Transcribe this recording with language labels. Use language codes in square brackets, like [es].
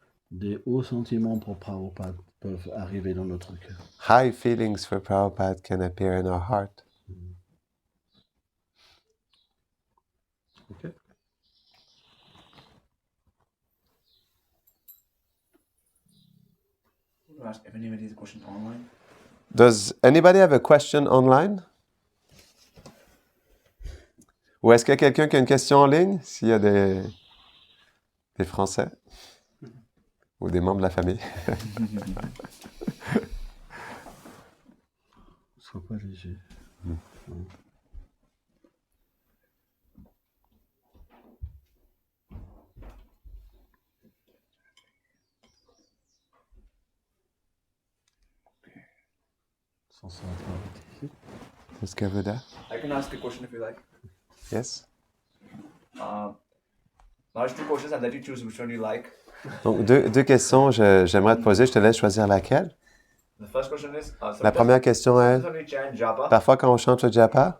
[fr] des hauts sentiments pour Prabhupada peuvent arriver dans notre cœur. [en] high feelings for Prabhupada can appear in our heart. Ok. Ask if anybody has a question online. Does anybody have a question online? [fr] Ou est-ce qu'il y a quelqu'un qui a une question en ligne? S'il y a des Français ou des membres de la famille. Sois pas léger. Est-ce que Buddha? [en] I can ask a question if you like. Yes. There's two questions. I'll let you choose which one you like. [fr] Donc, deux questions, j'aimerais te poser. Je te laisse choisir laquelle. [en] The first question is, [fr] La première question est, [en] sometimes we chant japa, [fr] parfois quand on chante le japa,